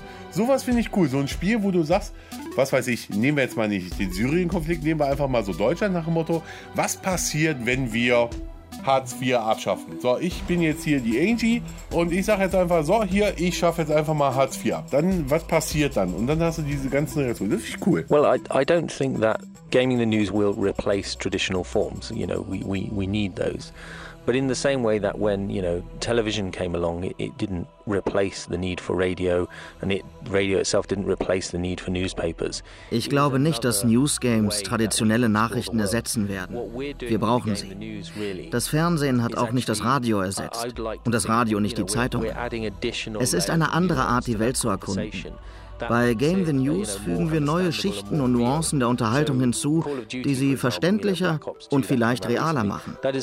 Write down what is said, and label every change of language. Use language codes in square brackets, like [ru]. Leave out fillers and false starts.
[de] Sowas finde ich cool. So ein Spiel, wo du sagst, was weiß ich, nehmen wir jetzt mal nicht den Syrien-Konflikt, nehmen wir einfach mal so Deutschland nach dem Motto, was passiert, wenn wir Hartz IV abschaffen? So, ich bin jetzt hier die Angie und ich sage jetzt einfach so, hier, ich schaffe jetzt einfach mal Hartz IV ab. Dann, was passiert dann? Und dann hast du diese ganzen Reaktionen. Das finde ich cool. [en] Well, I don't think that Gaming the News will replace traditional forms. You know, we need those. But in the same way that when, you know, television came along, it didn't replace the need for radio, and radio itself didn't replace the need for newspapers. [de] Ich glaube nicht, dass News Games traditionelle Nachrichten ersetzen werden. Wir brauchen sie. Das Fernsehen hat auch nicht das Radio ersetzt und das Radio nicht die Zeitung. Es ist eine andere Art, die Welt zu erkunden. Bei Game the News fügen wir neue Schichten und Nuancen der Unterhaltung hinzu, die sie verständlicher und vielleicht realer machen.